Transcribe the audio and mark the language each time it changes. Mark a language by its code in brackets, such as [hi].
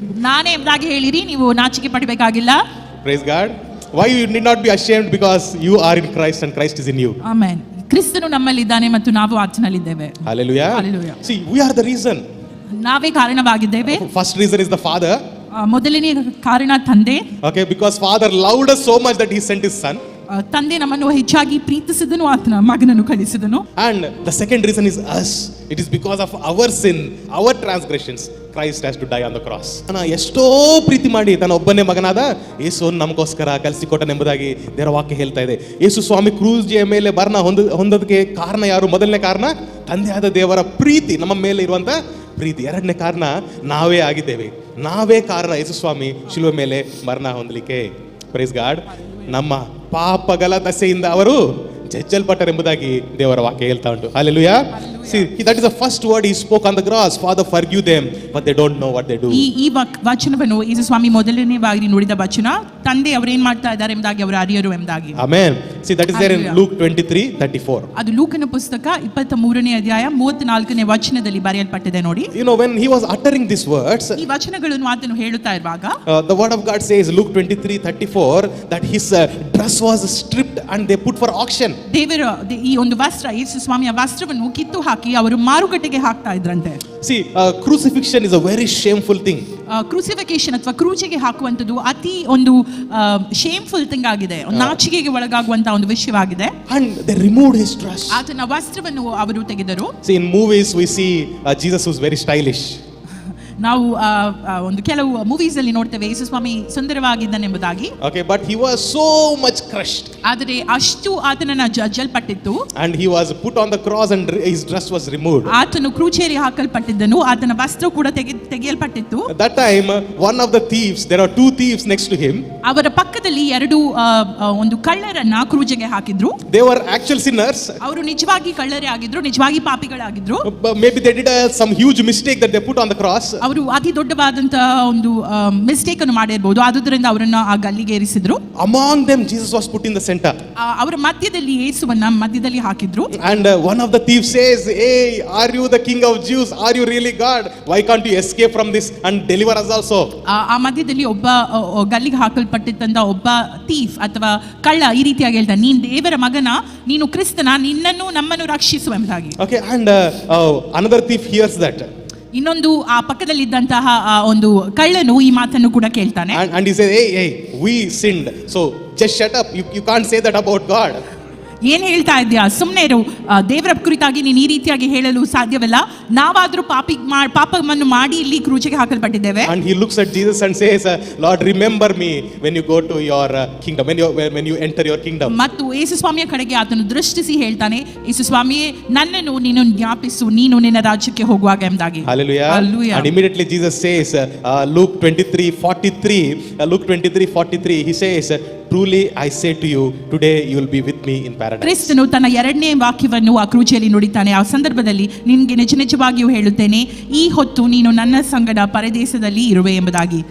[kn] ನಾನೇ ಎಂಬುದಾಗಿ ಹೇಳಿರಿ, ನೀವು ನಾಚಿಕೆ ಪಡಬೇಕಾಗಿಲ್ಲ. [en] Praise God. Why you need not be ashamed? Because you are in Christ and Christ is in you. Amen. [kn] ಕ್ರಿಸ್ತನು ನಮ್ಮಲ್ಲಿದ್ದಾನೆ ಮತ್ತು ನಾವು ಆತನಲ್ಲಿದ್ದೇವೆ. [en] Hallelujah. Hallelujah. See, we are the reason. [kn] ನಾವೇ ಕಾರಣವಾಗಿದ್ದೇವೆ. [en] First reason is the Father. [kn] ಮೊದಲನೇ ಕಾರಣ ತಂದೆ. [en] Okay, because Father loved us so much that he sent his son. [kn] ತಂದೆ ನಮ್ಮನ್ನು ಹೆಚ್ಚಾಗಿ ಪ್ರೀತಿಸಿದನು, ಆತನ ಮಗನನ್ನು ಕಳಿಸಿದನು. [en] And the second reason is us. It is because of our sin, our transgressions, Christ has to die on the cross. [kn] ಎಷ್ಟೋ ಪ್ರೀತಿ ಮಾಡಿ ತನ್ನ ಒಬ್ಬನೇ ಮಗನಾದ ಯೇಸುವನ್ನು ನಮಗೋಸ್ಕರ ಕಲಿಸಿಕೊಟ್ಟನೆಂಬುದಾಗಿ ದೇವರ ವಾಕ್ಯ ಹೇಳ್ತಾ ಇದೆ. ಯೇಸು ಸ್ವಾಮಿ ಕ್ರೂಜಿಯ ಮೇಲೆ ಮರಣ ಹೊಂದೋದಕ್ಕೆ ಕಾರಣ ಯಾರು? ಮೊದಲನೇ ಕಾರಣ ತಂದೆಯಾದ ದೇವರ ಪ್ರೀತಿ, ನಮ್ಮ ಮೇಲೆ ಇರುವಂತ ಪ್ರೀತಿ. ಎರಡನೇ ಕಾರಣ ನಾವೇ ಆಗಿದ್ದೇವೆ, ನಾವೇ ಕಾರಣ ಯೇಸು ಸ್ವಾಮಿ ಶಿಲುವೆ ಮೇಲೆ ಮರಣ ಹೊಂದಲಿಕ್ಕೆ. [en] Praise God. [kn] ನಮ್ಮ ಪಾಪಗಳ ದಸೆಯಿಂದ ಅವರು ಜಜ್ಜಲ್ಪಟ್ಟರೆಂಬುದಾಗಿ ದೇವರ ವಾಕ್ಯ ಹೇಳ್ತಾ ಉಂಟು. [en] Hallelujah. See, that is the first word he spoke on the cross. Father, forgive them, but they don't know what they do. [kn] ಈ ವಚನವನ್ನು ಯೇಸು ಸ್ವಾಮಿ ಮೊದಲನೇ ಬಾರಿ ನುಡಿದ ವಚನ, ತಂದೆ ಅವರು ಏನ್ ಮಾಡ್ತಾ ಇದ್ದಾರೆ ಎಂಬುದಾಗಿ ಅವರು ಅರಿಯರು ಎಂಬುದಾಗಿ. [en] Amen. See, that is there in Luke 23:34. [kn] ಅದು ಲೂಕನ ಪುಸ್ತಕ 23ನೇ ಅಧ್ಯಾಯ 34ನೇ ವಚನದಲ್ಲಿ ಬರೆಯಲ್ಪಟ್ಟಿದೆ ನೋಡಿ. [en] You know, when he was uttering these words, [kn] ಈ ವಚನಗಳನ್ನು ಆತನು ಹೇಳುತ್ತಾ ಇರುವಾಗ [en] the word of God says, Luke 23:34, that his dress was stripped and they put for auction. [kn] ದೇವರ ಈ ಒಂದು ವಸ್ತ್ರ, ಯೇಸು ಸ್ವಾಮಿಯ ವಸ್ತ್ರವನ್ನು ಕಿತ್ತು ಹಾಕಿ ಅವರು ಮಾರುಕಟ್ಟೆಗೆ ಹಾಕ್ತಾ ಇದ್ರಂತೆ. [en] See, crucifixion is a very shameful thing. [kn] ಕ್ರೂಸಿಫಿಕೇಶನ್ ಅಥವಾ ಕ್ರೂಜಿಗೆ ಹಾಕುವಂಥದ್ದು ಅತಿ ಒಂದು [en] shameful thing [kn] ಆಗಿದೆ, ನಾಚಿಕೆಗೆ ಒಳಗಾಗುವಂತ ಒಂದು ವಿಷಯವಾಗಿದೆ. [en] And they removed his dress. [kn] ಆತನ ವಸ್ತ್ರವನ್ನು ಅವರು ತೆಗೆದರು. [en] See, in movies we see Jesus who's very stylish. [kn] ನಾವು ಒಂದು ಕೆಲವು ಮೂವೀಸ್ ಅಲ್ಲಿ ನೋಡ್ತೇವೆ ಯೇಸು ಸ್ವಾಮಿ ಸುಂದರವಾಗಿದ್ದನೆಂಬುದಾಗಿ. [en] Okay, but he was so much crushed. [kn] ಆದರೆ ಅಷ್ಟು ಆತನನ್ನ ಜಜ್ಜಲ್ಪಟ್ಟಿತ್ತು. [en] And he was put on the cross and his dress was removed. [kn] ಆತನು ಕ್ರೂಜೇರಿ ಹಾಕಲ್ಪಟ್ಟಿದ್ದನು, ಆತನ ವಸ್ತ್ರ ಕೂಡ ತೆಗೆಯಲ್ಪಟ್ಟಿತ್ತು. [en] At that time, one of the thieves, there are two thieves next to him. [kn] ಅವರ ಪಕ್ಕದಲ್ಲಿ ಎರಡು ಒಂದು ಕಳ್ಳರನ್ನ ಕ್ರೂಜೆಗೆ ಹಾಕಿದ್ರು. [en] They were actual sinners. [kn] ಅವರು ನಿಜವಾಗಿ ಕಳ್ಳರೇ ಆಗಿದ್ರು, ನಿಜವಾಗಿ ಪಾಪಿಗಳಾಗಿದ್ರು. [en] Maybe they did some huge mistake that they put on the cross. [kn] ಅವರು ಅತಿ ದೊಡ್ಡವಾದಂತಹ ಒಂದು ಮಿಸ್ಟೇಕ್ ಅನ್ನು ಮಾಡಿರಬಹುದು, ಆದುದರಿಂದ ಅವರನ್ನ ಆ ಗಲ್ಲಿಗೆ ಏರಿಸಿದ್ರು. [en] Among them Jesus was put in the center. [kn] ಅವರ ಮಧ್ಯದಲ್ಲಿ ಯೇಸುವನ್ನ ಮಧ್ಯದಲ್ಲಿ ಹಾಕಿದ್ರು. [en] And one of the thieves says, "Hey, are you the king of Jews? Are you really God? Why can't you escape from this and deliver us also?" [kn] ಆ ಮಧ್ಯದಲ್ಲಿ ಒಬ್ಬ ಗಲ್ಲಿಗೆ ಹಾಕಲ್ಪಟ್ಟಿದ್ದಂತ ಒಬ್ಬ thief ಅಥವಾ ಕಳ್ಳ ಈ ರೀತಿಯಾಗಿ ಹೇಳ್ತಾನೆ, ನೀನು ದೇವರ ಮಗನ, ನೀನು ಕ್ರಿಸ್ತನ, ನಿನ್ನನ್ನು ನಮ್ಮನ್ನು ರಕ್ಷಿಸು ಎಂಬುದಾಗಿ. [en] Okay, and another thief hears that. [kn] ಇನ್ನೊಂದು ಆ ಪಕ್ಕದಲ್ಲಿದ್ದಂತಹ ಒಂದು ಕಳ್ಳನು ಈ ಮಾತನ್ನು ಕೂಡ ಕೇಳ್ತಾನೆ. [en] And he says, hey, we sinned, so just shut up. You can't say that about God. [kn] ಏನ್ ಹೇಳ್ತಾ ಇದ್ಯಾ, ಸುಮ್ಮನೆ ಇರು, ದೇವರ ಕುರಿತಾಗಿ ನೀನು ಈ ರೀತಿಯಾಗಿ ಹೇಳಲು ಸಾಧ್ಯವಿಲ್ಲ. ನಾವಾದ್ರೂ ಪಾಪವನ್ನು ಮಾಡಿ ಇಲ್ಲಿ ಕ್ರೂಜಿಗೆ ಹಾಕಲ್ಪಟ್ಟಿದ್ದೇವೆ. [en] And he looks at Jesus and says, Lord, remember me when you go to your kingdom, when you enter your kingdom. [kn] ಮತ್ತು ಯೇಸು ಸ್ವಾಮಿಯ ಕಡೆಗೆ ಆತನು ದೃಷ್ಟಿಸಿ ಹೇಳ್ತಾನೆ, ಯೇಸು ಸ್ವಾಮಿಯೇ, ನನ್ನನ್ನು ನೀನು ಜ್ಞಾಪಿಸು, ನೀನು ನಿನ್ನ ರಾಜ್ಯಕ್ಕೆ ಹೋಗುವಾಗ ಎಂಬುದಾಗಿ. [en] Hallelujah. Hallelujah. And immediately Jesus says, Luke 23:43, he says, truly I say to you, today you will be with me in paradise. [kn] ಕ್ರಿಸ್ತನು ತನ್ನ ಎರಡನೇ ವಾಕ್ಯವನ್ನು ಆ ಕ್ರೂಜಿಯಲ್ಲಿ ನುಡಿತಾನೆ. ಆ ಸಂದರ್ಭದಲ್ಲಿ ನಿನಗೆ ನಿಜವಾಗಿಯೂ ಹೇಳುತ್ತೇನೆ, ಈ ಹೊತ್ತು ನೀನು ನನ್ನ ಸಂಗಡ ಪರದೇಶದಲ್ಲಿ ಇರುವೆ ಎಂಬುದಾಗಿ.